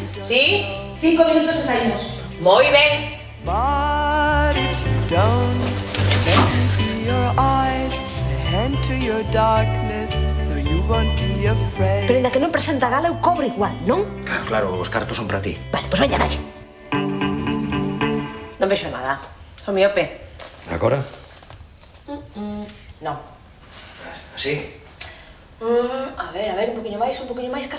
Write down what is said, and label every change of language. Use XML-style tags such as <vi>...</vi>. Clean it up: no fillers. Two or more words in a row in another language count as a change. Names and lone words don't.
<gl>Sí? 5 minutos e saímos. Moi ben.</gl> <en>But if you don't let into your eyes, enter your darkness, so you won't be afraid.</en> <gl>Pero ainda que non presenta a gala, eu cobro igual, non? Claro, claro, os cartos son para ti. Vale, pois veña, dalle. Non vexo nada. Son miope. Agora? Non. Así? A ver, un poquinho máis, case.</gl>